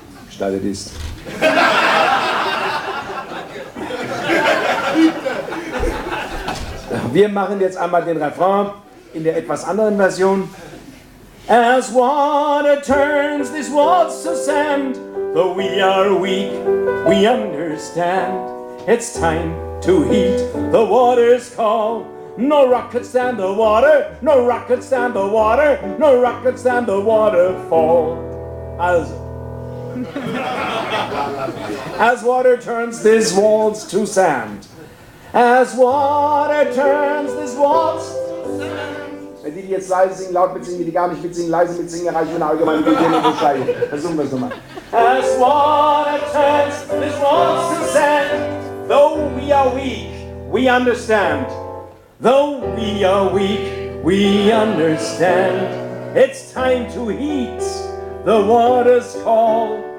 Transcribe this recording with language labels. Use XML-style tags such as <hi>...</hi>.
<de>Startet ist. Wir machen jetzt einmal den Refrain in der etwas anderen Version.</de> <en>As water turns this walls to sand, though we are weak, we understand. It's time to heat the water's call. No rock could stand the water, no rock could stand the water, no rock could stand the waterfall.</en> <de>Also.</de> <en>As water turns these walls to sand. As water turns these walls to sand.</en> <de>Wenn die jetzt leise singen, laut mitsingen, die gar nicht mitsingen, leise mitsingen, erreichen wir eine allgemeine Beschreibung. Versuchen wir es nochmal.</de> <en>As water turns these walls to sand, though we are weak, we understand. Though we are weak, we understand. It's time to heat the water's call.</en>